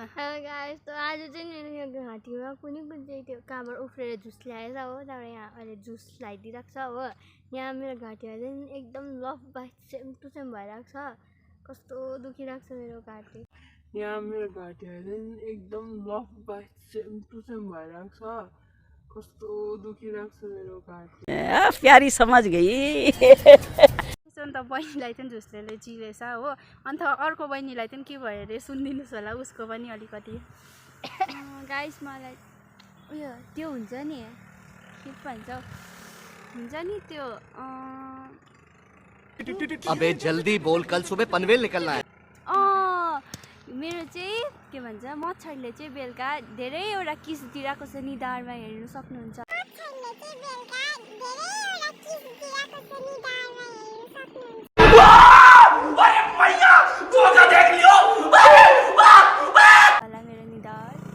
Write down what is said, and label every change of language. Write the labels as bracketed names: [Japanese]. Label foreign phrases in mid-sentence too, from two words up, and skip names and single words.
[Nepali] गाइस त आज चाहिँ मेरो यो घाँटीमा कुनै चाहिँ त्यो कहाँबाट उफ्रेर जुस ल्याएछ हो त्यहाँबाट यहाँ अहिले जुस लगाइदिइरहेको छ हो यहाँ मेरो घाँटीमा चाहिँ एकदम [English] love bite same to same [Nepali] भइरहेको छ कस्तो दुखिरहेको छ मेरो घाँटी यहाँ मेरो घाँटीमा चाहिँ एकदम [English] love bite same to same [Nepali] भइरहेको छ [Hindi] प्यारी समझ गई [Nepali] अन्त बहिनीलाई चाहिँ झुस्लेले चिरेछ हो अन्त अर्को बहिनीलाई चाहिँ के भयो अरे सुनिदिनुहोस् होला उसको पनि अलिकति गाइस मलाई उयो त्यो हुन्छ नि के भन्छ हुन्छ नि त्यो [Hindi] अबे जल्दी बोल, कल सुबह पनवेल निकलना है। [Nepali] मेरो चाहिँ के भन्छ मच्छरले चाहिँ बेलुका धेरैवटा किस दिइरहेको छ निधारमा हेर्नु सक्नुहुन्छ मेरो निधार